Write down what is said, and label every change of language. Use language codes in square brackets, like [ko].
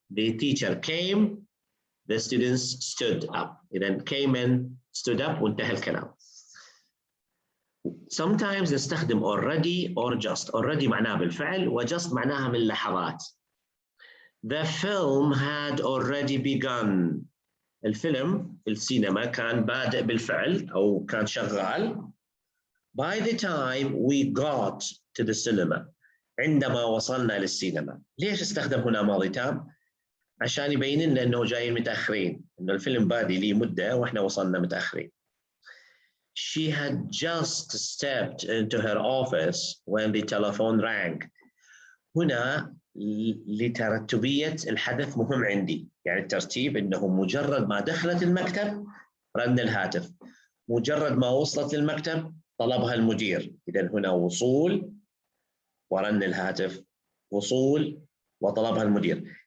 [en] The teacher came the students stood up. [ar] إذا came in stood up وانتهى الكلام. Sometimes نستخدم already or just. Already معناها بالفعل و just معناها من لحظات. [en] The film had already begun. [ar] الفيلم في السينما كان بادئ بالفعل أو كان شغال. [en] By the time we got to the cinema. [ar] عندما وصلنا للسينما. ليش استخدم هنا ماضي تام؟ عشان يبين لنا أنه جايين متأخرين، أنه الفيلم بادئ لي مدة وإحنا وصلنا متأخرين. [en] She had just stepped into her office when the telephone rang. [ar] هنا لترتبية الحدث مهم عندي، يعني الترتيب أنه مجرد ما دخلت المكتب رن الهاتف، مجرد ما وصلت للمكتب طلبها المدير. إذن هنا وصول ورن الهاتف، وصول وطلبها المدير.